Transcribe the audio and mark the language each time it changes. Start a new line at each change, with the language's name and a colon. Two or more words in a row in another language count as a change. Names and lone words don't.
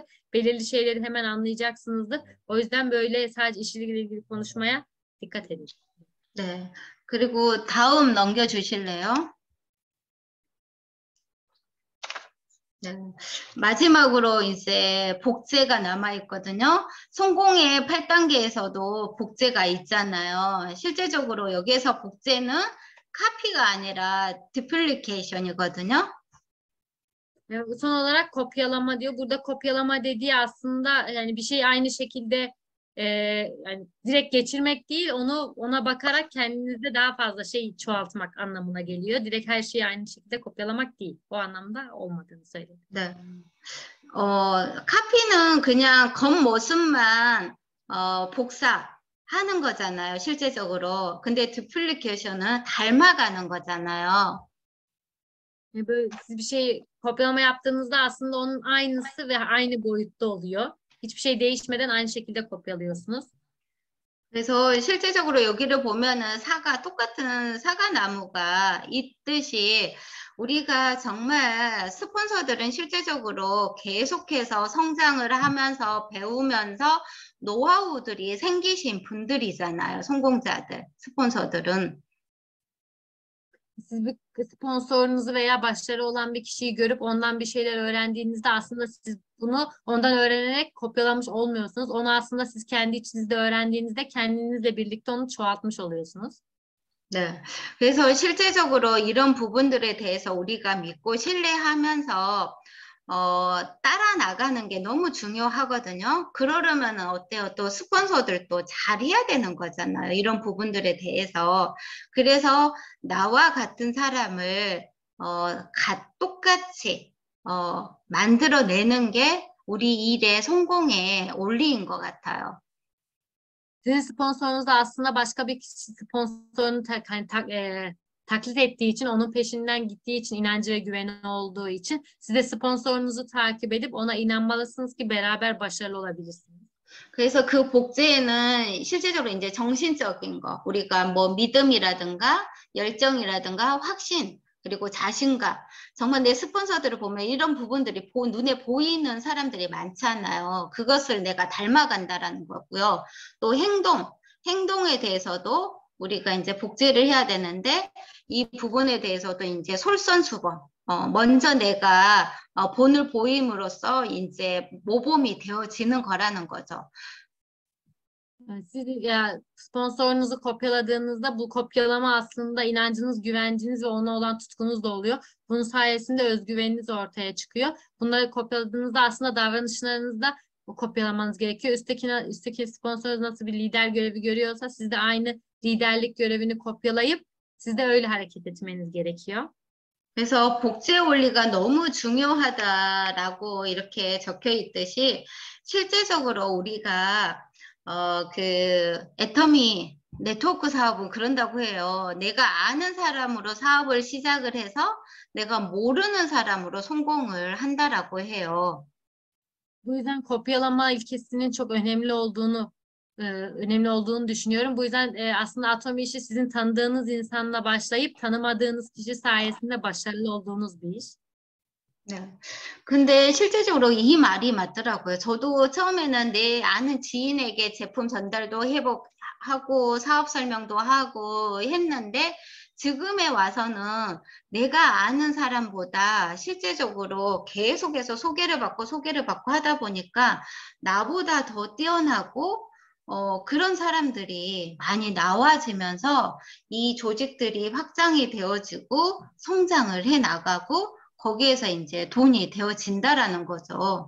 Turkish: Belirli şeyleri hemen anlayacaksınızdır. O yüzden böyle sadece işle ilgili konuşmaya dikkat edin.
Korean: 네. 그리고 다음 넘겨주실래요? 네. 마지막으로 이제 복제가 남아있거든요. 성공의 8단계에서도 복제가 있잖아요. 실제적으로 여기에서 복제는 카피가 a니라 duplication이거든요.
Turkish: Son olarak kopyalama diyor. Burada kopyalama dediği aslında yani bir şey aynı şekilde yani direkt geçirmek değil, ona bakarak kendinizde daha fazla şey çoğaltmak anlamına geliyor. Direkt her şeyi aynı şekilde kopyalamak değil. O anlamda olmadığını söyledi.
Korean: 네. 카피는 그냥 겉모습만 복사하는 거잖아요, 실제적으로. 근데 duplication은 닮아가는 거잖아요.
Turkish: Böyle siz bir şey kopyalama yaptığınızda aslında onun aynısı ve aynı boyutta oluyor. Hiçbir şey değişmeden aynı şekilde kopyalıyorsunuz.
Korean: 그래서 실제적으로 여기를 보면은 똑같은 사과나무가 있듯이 우리가 정말 스폰서들은 실제적으로 계속해서 성장을 하면서 배우면서 노하우들이 생기신 분들이잖아요. 성공자들, 스폰서들은.
Turkish: Siz bir sponsorunuzu veya başarılı olan bir kişiyi görüp ondan bir şeyler öğrendiğinizde aslında siz bunu ondan öğrenerek kopyalamış olmuyorsunuz. Onu aslında siz kendi içinizde öğrendiğinizde kendinizle birlikte onu çoğaltmış oluyorsunuz.
Korean: 네. 그래서 실제적으로 이런 부분들에 대해서 우리가 믿고 신뢰하면서 따라 나가는 게 너무 중요하거든요. 그러려면 어때요? 또 스폰서들도 잘해야 되는 거잖아요. 이런 부분들에 대해서. 그래서 나와 같은 사람을 똑같이 만들어내는 게 우리 일의 성공의 원리인 것 같아요.
Turkish: Sizin sponsorunuz da aslında başka bir kişi sponsorunu taklit ettiği için, onun peşinden gittiği için, inancı ve güveni olduğu için siz de sponsorunuzu takip edip ona inanmalısınız ki beraber başarılı olabilirsiniz.
Korean: 그래서 그 복제에는 실제적으로 이제 정신적인 거, 우리가 뭐 믿음이라든가 열정이라든가 확신, 그리고 자신감. 정말 내 스폰서들을 보면 이런 부분들이 눈에 보이는 사람들이 많잖아요. 그것을 내가 닮아간다라는 거고요. 또 행동에 대해서도 우리가 이제 복제를 해야 되는데 이 부분에 대해서도 이제 솔선수범. 먼저 내가 본을 보임으로써 이제 모범이 되어지는 거라는 거죠.
Turkish: Siz sponsorunuzu kopyaladığınızda bu kopyalama aslında inancınız, güvenciniz ve ona olan tutkunuz da oluyor. Bunun sayesinde özgüveniniz ortaya çıkıyor. Bunları kopyaladığınızda aslında davranışlarınızda kopyalamanız gerekiyor. Üstteki sponsorunuz nasıl bir lider görevi görüyorsa siz de aynı liderlik görevini kopyalayıp siz de öyle hareket etmeniz gerekiyor.
Korean: 그래서 복제 원리가 너무 중요하다라고 이렇게 적혀 있듯이 실제적으로 우리가 그 애터미 네트워크 사업은 그런다고 해요. 내가 아는 사람으로 사업을 시작을 해서 내가 모르는 사람으로 성공을 한다라고 해요.
Turkish: Bu yüzden kopyalama ilkesinin çok önemli olduğunu düşünüyorum. Bu yüzden aslında Atom işi sizin tanıdığınız insanla başlayıp tanımadığınız kişi sayesinde başarılı olduğunuz bir iş.
Korean: 네. 근데 실제적으로 이 말이 맞더라고요. 저도 처음에는 내 아는 지인에게 제품 전달도 하고 사업 설명도 하고 했는데 지금에 와서는 내가 아는 사람보다 실제적으로 계속해서 소개를 받고 하다 보니까 나보다 더 뛰어나고 그런 사람들이 많이 나와지면서 이 조직들이 확장이 되어지고 성장을 해 나가고 거기에서 이제 돈이 되어진다라는 거죠.